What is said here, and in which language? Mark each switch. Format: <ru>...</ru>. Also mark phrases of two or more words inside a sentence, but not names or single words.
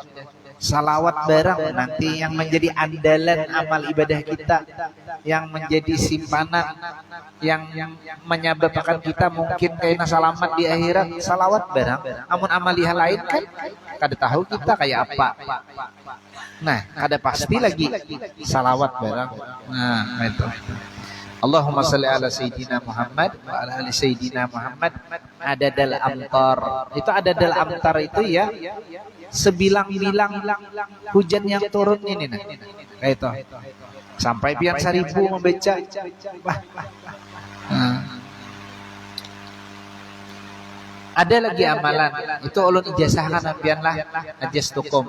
<bjn>Salawat barang nanti yang menjadi andalan amal ibadah kita, yang menjadi simpanan, yang menyebabkan kita mungkin kena selamat di akhirat. Salawat barang. Amun amaliyah lain kan kada tahu kita kayak apa. Nah, kada pasti lagi salawat barang. Nah, itu.</bjn> <ar>اللهم صل على سيدنا محمد وعلى آل سيدنا محمد عدد الأمطار.</ar> <bjn>Itu</bjn> <ar>عدد الأمطار</ar> <bjn>itu ya sebilang-bilang hujan yang turun ini nah. Kayak itu. Sampai pian 1000 membaca. Wah. Ada lagi amalan itu ulun ijazahkan pian lah ajastukum.</bjn>